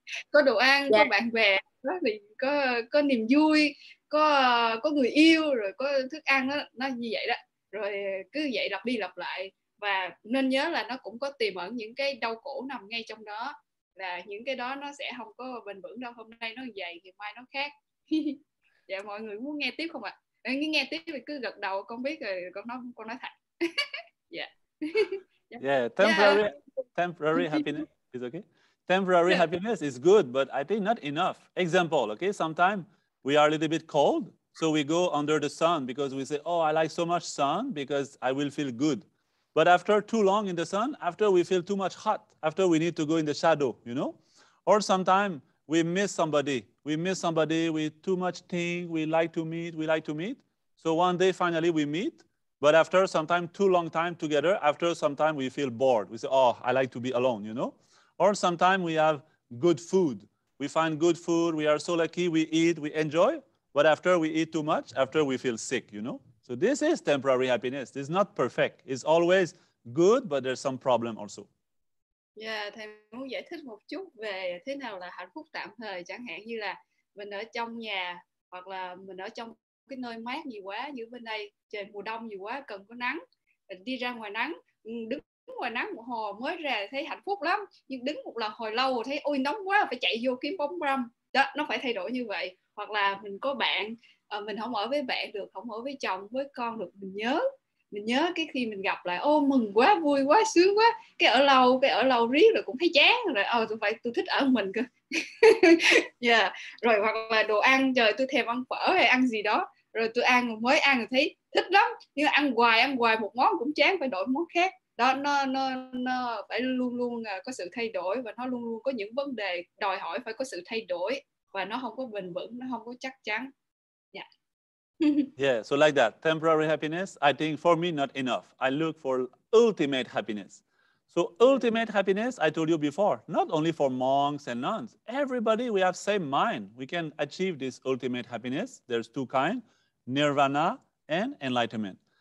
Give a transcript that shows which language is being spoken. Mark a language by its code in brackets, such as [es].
[vi] Có đồ ăn, có bạn bè, đó thì có niềm vui, có người yêu, rồi có thức ăn, nó như vậy đó, rồi cứ vậy lặp đi lặp lại. Và nên nhớ là nó cũng có tiềm ẩn những cái đau khổ nằm ngay trong đó, là những cái đó nó sẽ không có bền vững đâu. Hôm nay nó vậy thì mai nó khác. Dạ, mọi người muốn nghe tiếp không ạ? Nghe tiếp thì cứ gật đầu, con biết rồi, con nói thật. Dạ. [en] Yeah, temporary happiness is okay. Temporary happiness is good, but I think not enough. Example, okay, sometimes we are a little bit cold, so we go under the sun because we say, oh, I like so much sun because I will feel good. But after too long in the sun, after we feel too much hot, after we need to go in the shadow, you know? Or sometimes we miss somebody with too much thing we like to meet. So one day finally we meet, but after sometimes too long time together, after some time we feel bored. We say, oh, I like to be alone, you know? Or sometimes we have good food. We find good food, we are so lucky, we eat, we enjoy, but after we eat too much, after we feel sick, you know? So this is temporary happiness. It's not perfect. It's always good, but there's some problem also. [vi] Yeah, thầy muốn giải thích một chút về thế nào là hạnh phúc tạm thời. Chẳng hạn như là mình ở trong nhà, hoặc là mình ở trong cái nơi mát nhiều quá, như bên đây trời mùa đông nhiều quá, cần có nắng, mình đi ra ngoài nắng, đứng ngoài nắng một hồi mới ra thấy hạnh phúc lắm, nhưng đứng một lần hồi lâu thấy ôi nóng quá, phải chạy vô kiếm bóng râm. Đó, nó phải thay đổi như vậy. Hoặc là mình có bạn, mình không ở với bạn được, không ở với chồng, với con được, mình nhớ cái khi mình gặp lại, ô mừng quá, vui quá, sướng quá, cái ở lâu riết rồi cũng thấy chán rồi, tôi thích ở mình cơ. Yeah. Rồi hoặc là đồ ăn, trời tôi thèm ăn phở hay ăn gì đó, rồi tôi mới ăn rồi thấy thích lắm, nhưng mà ăn hoài một món cũng chán, phải đổi món khác. Đó, nó phải luôn luôn có sự thay đổi, và nó luôn luôn có những vấn đề đòi hỏi phải có sự thay đổi, và nó không có bền vững, nó không có chắc chắn. Yeah. [en] Yeah, so like that, temporary happiness, I think for me, not enough. I look for ultimate happiness. So ultimate happiness, I told you before, not only for monks and nuns, everybody, we have same mind. We can achieve this ultimate happiness. There's two kinds, nirvana and enlightenment.